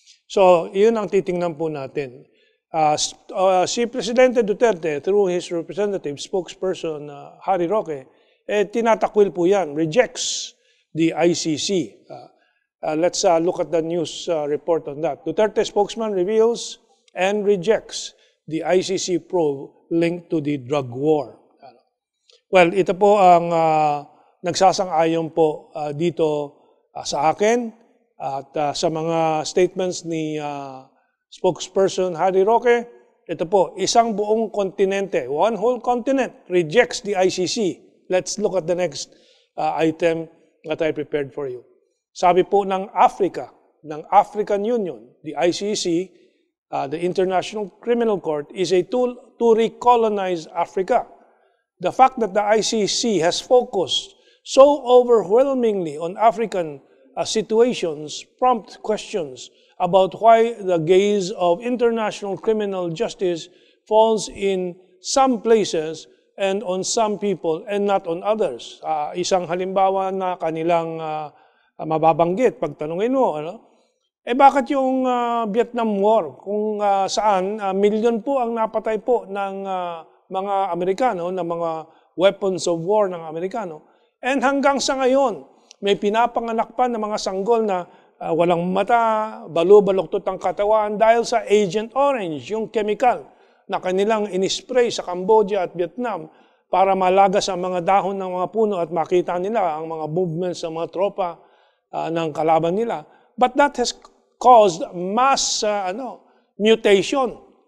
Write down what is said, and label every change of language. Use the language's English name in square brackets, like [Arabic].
[Filipino] So, yun ang titingnan po natin. Si Presidente Duterte, through his representative, spokesperson, Harry Roque, tinatakwil po yan, [English] rejects the ICC. Let's look at the news report on that. Duterte spokesman reveals and rejects the ICC probe linked to the drug war. [Filipino] Well, ito po ang nagsasang-ayon po dito sa akin at sa mga statements ni spokesperson Harry Roque. Ito po, isang buong kontinente, [English] one whole continent, rejects the ICC. Let's look at the next item that I prepared for you. [Filipino] Sabi po ng Africa, ng African Union, [English] the ICC, the International Criminal Court, is a tool to recolonize Africa. The fact that the ICC has focused so overwhelmingly on African situations prompt questions about why the gaze of international criminal justice falls in some places and on some people and not on others. [Filipino] Isang halimbawa na kanilang mababanggit, pagtanungin mo, bakit yung Vietnam War, kung saan milyon po ang napatay po ng mga Amerikano, ng mga [English] weapons of war [Filipino] ng Amerikano. And hanggang sa ngayon, may pinapanganak pa ng mga sanggol na walang mata, balo-baloktot ang katawan dahil sa Agent Orange, yung chemical na kanilang inispray sa Cambodia at Vietnam para malagas ang mga dahon ng mga puno at makita nila ang mga movements ng mga tropa ng kalaban nila. [English] But that has caused mass mutation.